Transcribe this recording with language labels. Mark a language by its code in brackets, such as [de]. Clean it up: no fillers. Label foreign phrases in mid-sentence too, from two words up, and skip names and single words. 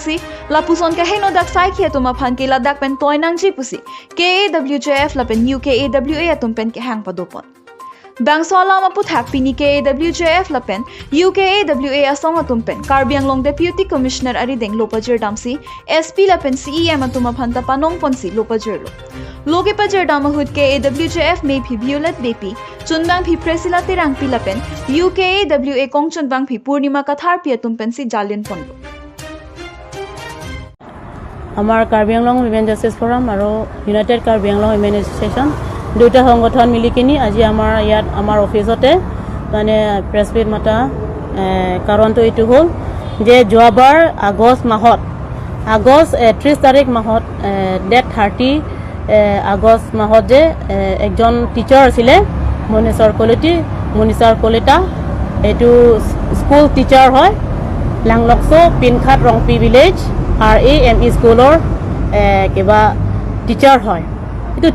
[mjw] si la puson ka heno dak sai khia tuma phan ke la dak pen toy nang ji pusi KWJF la pen UKAWA tum pen ke hang pa do pon Bangsola maput hakpini KWJF lapen UKAWA asong atumpen Karbi Anglong [en] Deputy Commissioner [mjw] Arideng Lopajer Damsi SP lapen CEM atuma phanta panong ponsi Lopajer lo Loge pajer damahut KWJF may phi Violet Bepi chunbang phi Presila Tirang pi lapen UKAWA kong chunbang phi Purnima Kathar pi atumpen si Jalin ponlo [as] Amar Karbi Anglong Women Justice Forum aro United Karbi Anglong Women Association দুটা সংগঠন মিলি কিনি আজি আমাৰ ইয়াত আমাৰ অফিসতে মানে [en] press meet [as] মাতা কাৰণটো এইটো হ'ল যে যোৱাবাৰ আগষ্ট 30 তাৰিখ মাহত ডেট 30 আগষ্ট মাহত যে একজন টিচাৰ আছিল মনিছৰ কলিতা এইটো [en] school teacher [as] হয় লাংলকসো পিনখাট ৰংপি ভিলেজ RAME স্কুলৰ কিবা টিচাৰ হয় এটো